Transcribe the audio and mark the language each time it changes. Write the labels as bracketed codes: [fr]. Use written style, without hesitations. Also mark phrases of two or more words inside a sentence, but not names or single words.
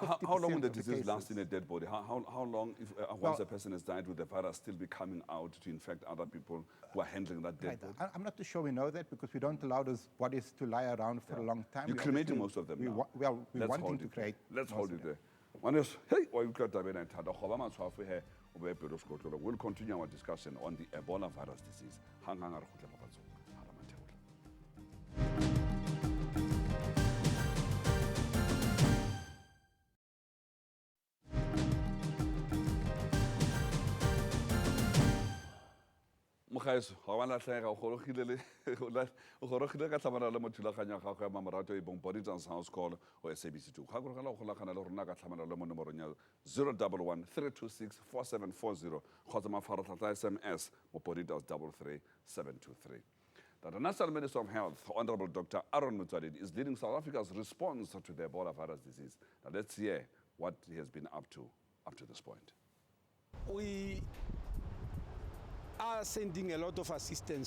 [en] And how long will the of disease cases. last in a dead body? How long, if once a person has died with the virus, still be coming out to infect other people who are handling that dead Right. body? I'm not too sure we know that because we don't allow those bodies to lie around for a long time. You're We cremating obviously- most of them we now. wa- Well, we're Let's wanting hold to it there. create. Let's most hold of it them. there. [st] Manes, hey, wa utlwa tabeng e thata. Go ba matshwafo he, o be pelo sekotlolo. [en] We'll continue our discussion on the Ebola virus disease. [st] Hang hang a re kgutla papatsong. Ha re matheola. [tn] Mogaeso, ga wa latlhega, o gorogile ka tlhamana le mo thulaganyo ya gago ya mamoratwa e bong Bonitas House Call o SABC 2. Ga gorogela go golagana le rona ka tlhamana le mo nomorong ya 011 326 4740 kgotsa mafaratlhatlha SMS mo Bonitas 33723. [en] The National Minister of Health, Honorable Dr. Ramathesele, is leading South Africa's response to the Ebola virus disease. Now let's hear what he has been up to this point. We are sending a lot of assistance.